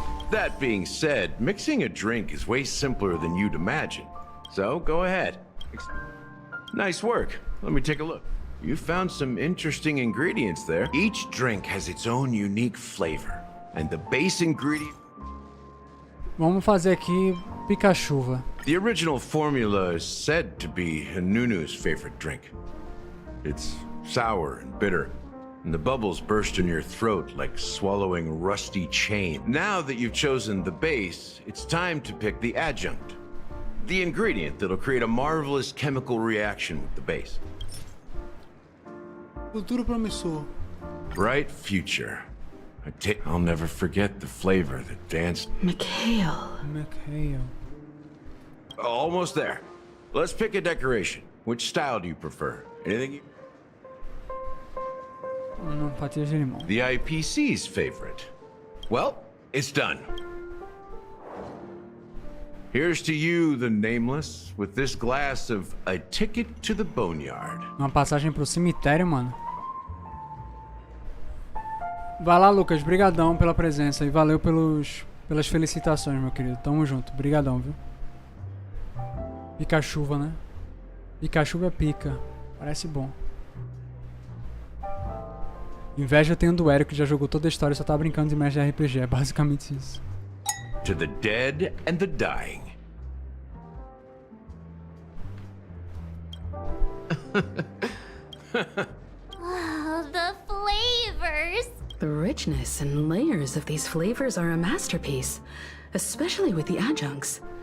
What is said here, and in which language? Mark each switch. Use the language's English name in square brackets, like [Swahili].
[English] That being said, mixing a drink is way simpler than you'd imagine. So, go ahead. Nice work. Let me take a look. You found some interesting ingredients there. Each drink has its own unique flavor. And the base ingredient... [Portuguese] Vamos fazer aqui pica-chuva. [English] The original formula is said to be Nunu's favorite drink. It's sour and bitter, and the bubbles burst in your throat like swallowing rusty chain. Now that you've chosen the base, it's time to pick the adjunct. The ingredient that'll create a marvelous chemical reaction with the base. [Portuguese] Futuro promissor. [English] Bright future. I'll never forget the flavor that danced. Mikhail. Almost there. Let's pick a decoration. Which style do you prefer? Anything you... [Portuguese] Fatias de limão. [English] The IPC's favorite. Well, it's done. Here's to you, the nameless, with this glass of a ticket to the boneyard. [Portuguese] Uma passagem pro cemitério, mano. Vai lá, Lucas. Brigadão pela presença e valeu pelas felicitações, meu querido. Tamo junto. Brigadão, viu? Pica-chuva, né? Pica-chuva é pica. Parece bom. Inveja tem do Eric, que já jogou toda a história e só tá brincando de mestre de RPG. É basicamente isso. [English] To the dead and the dying. Oh, the flavors! The richness and layers of these flavors are a masterpiece, especially with the adjuncts.